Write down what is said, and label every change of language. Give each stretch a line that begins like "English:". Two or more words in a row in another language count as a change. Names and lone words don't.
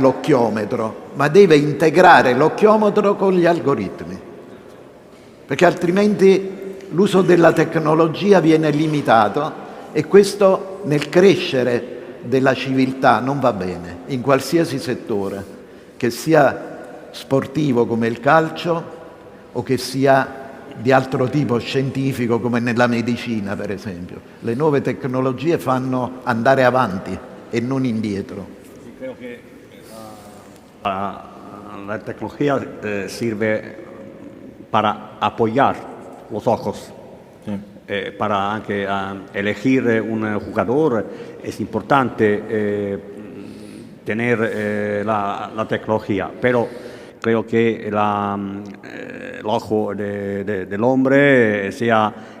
Italian: l'occhiometro, ma deve integrare l'occhiometro con gli algoritmi, perché altrimenti l'uso della tecnologia viene limitato e questo nel crescere della civiltà non va bene, in qualsiasi settore, che sia sportivo come il calcio o che sia di altro tipo scientifico come nella medicina, per esempio. Le nuove tecnologie fanno andare avanti e non indietro.
Spanish: Creo que la tecnología sirve para apoyar los ojos, para anche elegir un jugador. Es importante tener la tecnología, pero creo que el ojo del hombre sea